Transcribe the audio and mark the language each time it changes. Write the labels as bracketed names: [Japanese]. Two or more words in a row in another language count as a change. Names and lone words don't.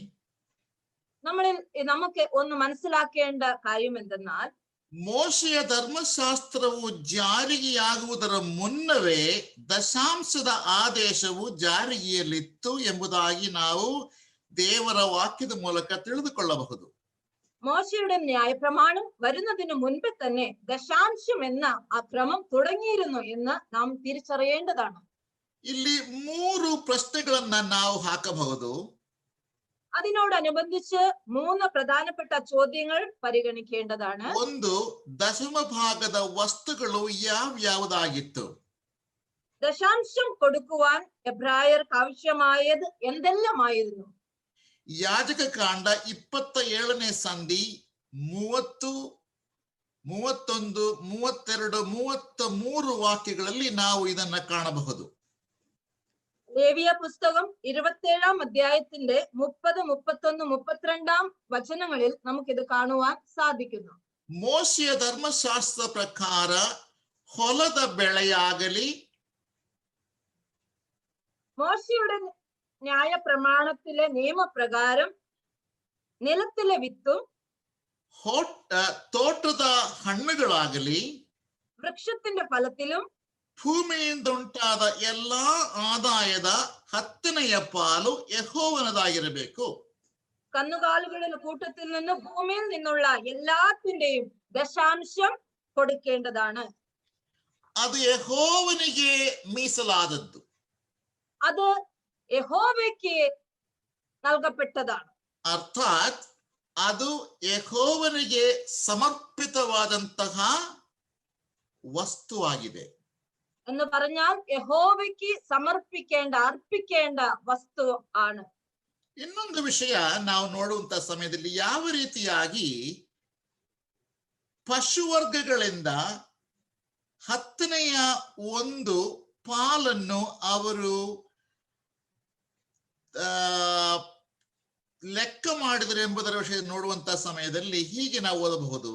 [Malayalam] നമുക്ക് ഒന്ന് മനസ്സിലാക്കേണ്ട കാര്യം എന്തെന്നാൽ, [Kannada] ಮೋಶೆಯ ಧರ್ಮಶಾಸ್ತ್ರವು ಜಾರಿಗೆಯಾಗುವುದರ ಮುನ್ನವೇ ದಶಾಂಶದ ಆದೇಶವು ಜಾರಿಗೆಯಲ್ಲಿತ್ತು ಎಂಬುದಾಗಿ ನಾವು ದೇವರ ವಾಕ್ಯದ ಮೂಲಕ ತಿಳಿದುಕೊಳ್ಳಬಹುದು. [Malayalam] മോശയുടെ ന്യായപ്രമാണം വരുന്നതിന് മുൻപേ തന്നെ ദശാംശം എന്ന ആ ക്രമം തുടങ്ങിയിരുന്നു എന്ന് നാം തിരിച്ചറിയേണ്ടതാണ്. [Kannada] ಇಲ್ಲಿ 3 ಪ್ರಶ್ನೆಗಳನ್ನ ನಾವು ಹಾಕಬಹುದು. [Malayalam] അതിനോടനുബന്ധിച്ച് 3 പ്രധാനപ്പെട്ട ചോദ്യങ്ങൾ പരിഗണിക്കേണ്ടതാണ്. [Kannada] ಒಂದು, ದಶಮ ಭಾಗದ ವಸ್ತುಗಳು ಯಾವ್ಯಾವುದಾಗಿತ್ತು? [Malayalam] ദശാംശം കൊടുക്കുവാൻ എബ്രായർക്ക് ആവശ്യമായത് എന്തെല്ലാമായിരുന്നു? [Kannada] ಯಾಜಕ ಕಾಂಡ 27ನೇ ಸಂಧಿ 30, 31, 32, 33 ವಾಕ್ಯಗಳಲ್ಲಿ ನಾವು ಇದನ್ನ ಕಾಣಬಹುದು. [Malayalam] ലേവിയ പുസ്തകം 27ാം അധ്യായത്തിന്റെ 30, 31, 32 വചനങ്ങളിൽ നമുക്കിത് കാണുവാൻ സാധിക്കുന്നു. [Kannada] ಮೋಶೆಯ ಧರ್ಮಶಾಸ್ತ್ರ ಪ್ರಕಾರ ಹೊಲದ ಬೆಳೆಯಾಗಲಿ, [Malayalam] മോശയുടെ ന്യായ പ്രമാണത്തിലെ നിയമപ്രകാരം നിലത്തിലെ വിത്തും [Kannada] ತೋಟದ ಹಣ್ಣುಗಳಾಗಲಿ, [Malayalam] വൃക്ഷത്തിന്റെ ഫലത്തിലും [Kannada] ಭೂಮಿಯಿಂದ ಉಂಟಾದ ಎಲ್ಲಾ ಆದಾಯದ 10ನೇ ಪಾಲು ಯೆಹೋವನದಾಗಿರಬೇಕು. [Malayalam] കന്നുകാലികളുടെ കൂട്ടത്തിൽ നിന്ന് ഭൂമിയിൽ നിന്നുള്ള എല്ലാത്തിന്റെയും ദശാംശം കൊടുക്കേണ്ടതാണ്. [Kannada] ಅದು ಯೆಹೋವನಿಗೆ ಮೀಸಲಾದದ್ದು. [Malayalam] അത് യഹോവയ്ക്ക് നൽകപ്പെട്ടതാണ്. [Kannada] ಅರ್ಥಾತ್ ಅದು ಯೆಹೋವನಿಗೆ ಸಮರ್ಪಿತವಾದಂತಹ ವಸ್ತುವಾಗಿದೆ. [Malayalam] എന്ന് പറഞ്ഞാൽ യഹോവയ്ക്ക് ಅರ್ಪಿക്കേണ്ട ವಸ್ತು ആണ്. [Kannada] ಇನ್ನೊಂದು ವಿಷಯ ನಾವು ನೋಡುವಂತ ಸಮಯದಲ್ಲಿ ಯಾವ ರೀತಿಯಾಗಿ ಪಶುವರ್ಗಗಳಿಂದ 10ನೇ ಒಂದು ಪಾಲನ್ನು ಅವರು ಲೆಕ್ಕ ಮಾಡಿದರು ಎಂಬುದರ ವಿಷಯ ನೋಡುವಂತ ಸಮಯದಲ್ಲಿ ಹೀಗೆ ನಾವು ಓದಬಹುದು.